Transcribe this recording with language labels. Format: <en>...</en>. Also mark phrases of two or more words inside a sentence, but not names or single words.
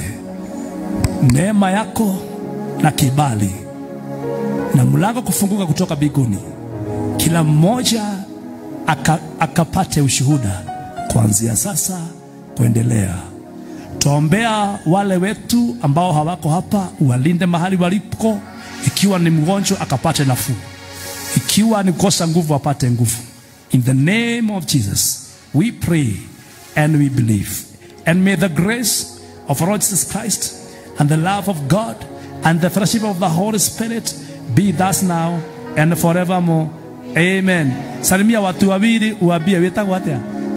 <sw>Neema yako na kibali na mlango kufunguka kutoka mbinguni, kila mmoja akapate ushuhuda kuanzia sasa kuendelea. Tuombea wale wetu ambao hawako hapa, uwalinde mahali walipo. Ikiwa ni mgonjwa akapate nafuu, ikiwa ni kosa nguvu apate nguvu.</sw> <en>In the name of Jesus we pray and we believe. And may the grace of our Lord Jesus Christ and the love of God and the fellowship of the Holy Spirit be thus now and forevermore.</en> <sw>Amen. Salimia watu wawili uambie</sw> <ki>wetagwo atia.</ki>